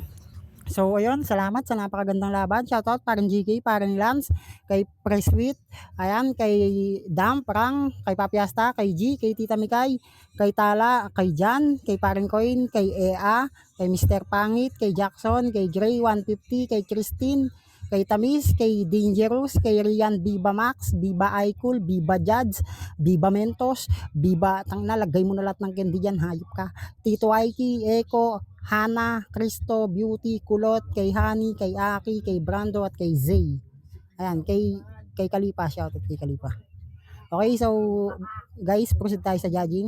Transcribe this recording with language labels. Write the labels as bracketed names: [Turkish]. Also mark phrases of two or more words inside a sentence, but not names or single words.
[Filipino] So, ayun, salamat sa napakagandang laban. Shoutout parang GK, parang Lance, kay Presweet, ayan, kay Dam, Prang, kay Papiasta, kay G, kay Tita Mikay, kay Tala, kay Jan, kay Parang Coin, kay Ea, kay Mr. Pangit, kay Jackson, kay Gray 150, kay Christine, kay Tamis, kay Dangerous, kay Rian, Biba Max, Biba Icul, Biba Judge, Biba Mentos, Biba, tang nalagay mo na lahat ng candy dyan, hayop ka. Tito Aiki, Eko, Hana, Cristo, Beauty, Kulot, kay Hani, kay Aki, kay Brando, at kay Zay. Ayan, kay Kalipa, shoutout kay Kalipa. [English] Okay, so guys, [Filipino] proceed tayo sa judging.